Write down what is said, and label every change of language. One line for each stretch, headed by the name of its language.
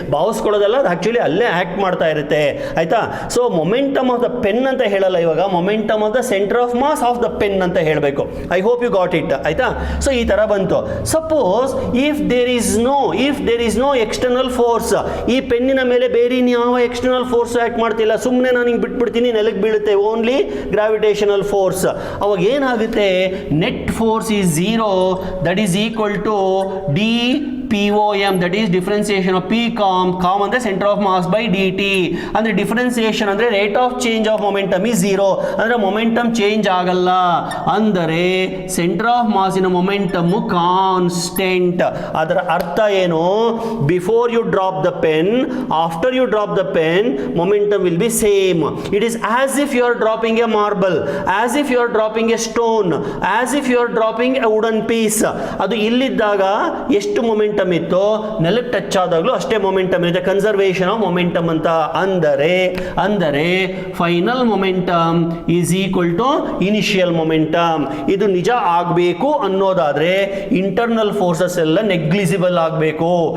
Kannada: ಭಾವಿಸ್ಕೊಳ್ಳೋದಲ್ಲ, ಅದು ಆಕ್ಚುಲಿ ಅಲ್ಲೇ ಆಕ್ಟ್ ಮಾಡ್ತಾ ಇರುತ್ತೆ. ಆಯ್ತಾ? So momentum of the pen ಅಂತ ಹೇಳಲ್ಲ ಇವಾಗ, momentum of the centre of mass of the pen ಅಂತ ಹೇಳಬೇಕು.
English: I hope you got it.
Kannada: ಆಯ್ತಾ? ಸೊ ಈ ತರ ಬಂತು.
English: suppose if there is no external force,
Kannada: ಈ ಪೆನ್ನಿನ ಮೇಲೆ ಬೇರೆ ಯಾವ ಎಕ್ಸ್ಟರ್ನಲ್ ಫೋರ್ಸ್ ಆಕ್ಟ್ ಮಾಡ್ತಿಲ್ಲ, ಸುಮ್ಮನೆ ನಾನು ಹಿಂಗೆ ಬಿಟ್ಬಿಡ್ತೀನಿ, ನೆಲಕ್ಕೆ ಬೀಳುತ್ತೆ, ಓನ್ಲಿ ಗ್ರಾವಿಟೇಷನಲ್ ಫೋರ್ಸ್. ಅವಾಗ ಏನಾಗುತ್ತೆ,
English: Net force is 0, that is equal to dPOM, that is differentiation of P com ಅಂದ್ರೆ center of mass by dt. ಅಂದ್ರೆ differentiation ಅಂದ್ರೆ rate of change of momentum is 0, ಅಂದ್ರೆ momentum change ಆಗಲ್ಲ.
Kannada: ಅಂದರೆ center of mass ಇನ momentum constant. ಅದರ ಅರ್ಥ ಏನು,
English: before you drop the pen, after you drop the pen, momentum will be same. It is as if you are dropping a marble, as if you are dropping a stone, as if you are dropping a wooden piece.
Kannada: ಅದು ಇಲ್ಲಿದ್ದಾಗ ಎಷ್ಟು momentum ಇತ್ತು, ನೆಲಕ್ಕೆ touch ಆದಾಗಲೂ ಅಷ್ಟೇ momentum ಇದೆ. Conservation of momentum ಅಂತ. ಅಂದರೆ final momentum is equal to initial momentum. ಇದು ನಿಜ ಆಗಬೇಕು ಅನ್ನೋದಾದ್ರೆ ಇಂಟರ್ನಲ್ ಫೋರ್ಸಸ್ ಎಲ್ಲ ನೆಗ್ಲಿಜಿಬಲ್ ಆಗಬೇಕು.